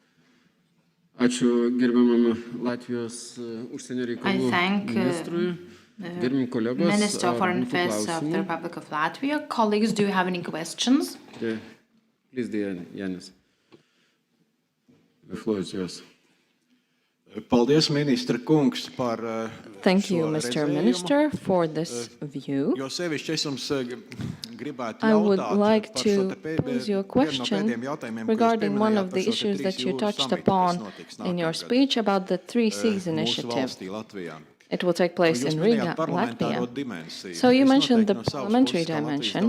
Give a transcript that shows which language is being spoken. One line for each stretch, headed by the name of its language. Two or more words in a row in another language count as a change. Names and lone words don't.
Lithuanian: Ačiū gerbiamam Latvijos užsienio reikalų ministrui.
English: Minister of Foreign Affairs of the Republic of Latvia. Colleagues, do you have any questions? Please, Yanis. The floor is yours.
Latvian: Paldies, ministra kungs, par
English: Thank you, Mr. Minister, for this view. I would like to pose you a question regarding one of the issues that you touched upon in your speech about the 3 Cs initiative. It will take place in Riga, Latvia. So you mentioned the parliamentary dimension.